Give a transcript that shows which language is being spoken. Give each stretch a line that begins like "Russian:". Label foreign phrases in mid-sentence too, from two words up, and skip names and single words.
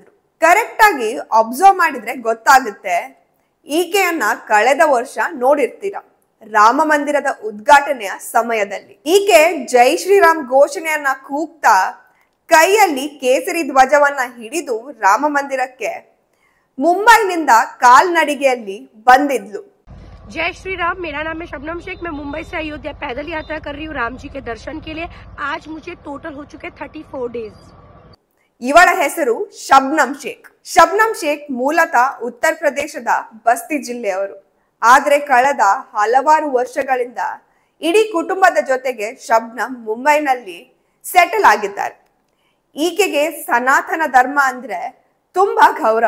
Kannada: ಕರೆಕ್ಟ್ ಆಗಿ ಅಬ್ಸರ್ವ್ ಮಾಡಿದ್ರೆ ಗೊತ್ತಾಗುತ್ತೆ, ಈಕೆಯನ್ನ ಕಳೆದ ವರ್ಷ ನೋಡಿರ್ತೀರ ರಾಮ ಮಂದಿರದ ಉದ್ಘಾಟನೆಯ ಸಮಯದಲ್ಲಿ. ಈಕೆ ಜೈ ಶ್ರೀರಾಮ್ ಘೋಷಣೆಯನ್ನ ಕೂಗ್ತಾ ಕೈಯಲ್ಲಿ ಕೇಸರಿ ಧ್ವಜವನ್ನ ಹಿಡಿದು ರಾಮ ಮಂದಿರಕ್ಕೆ ಮುಂಬೈನಿಂದ ಕಾಲ್ನಡಿಗೆಯಲ್ಲಿ ಬಂದಿದ್ಲು.
Hindi: जय श्री राम। मेरा नाम है शबनम शेख। मैं मुंबई से अयोध्या पैदल यात्रा कर रही हूँ राम जी के दर्शन के लिए। आज मुझे टोटल हो चुके 34 डेज।
Kannada: ಇವಳ ಹೆಸರು ಶಬ್ನಮ್ ಶೇಖ್. ಶಬ್ನಮ್ ಶೇಖ್ ಮೂಲತಃ ಉತ್ತರ ಪ್ರದೇಶದ ಬಸ್ತಿ ಜಿಲ್ಲೆಯವರು. ಆದ್ರೆ ಕಳೆದ ಹಲವಾರು ವರ್ಷಗಳಿಂದ ಇಡೀ ಕುಟುಂಬದ ಜೊತೆಗೆ ಶಬ್ನಮ್ ಮುಂಬೈನಲ್ಲಿ ಸೆಟಲ್ ಆಗಿದ್ದಾರೆ. ಈಕೆಗೆ ಸನಾತನ ಧರ್ಮ ಅಂದ್ರೆ ತುಂಬಾ ಗೌರವ.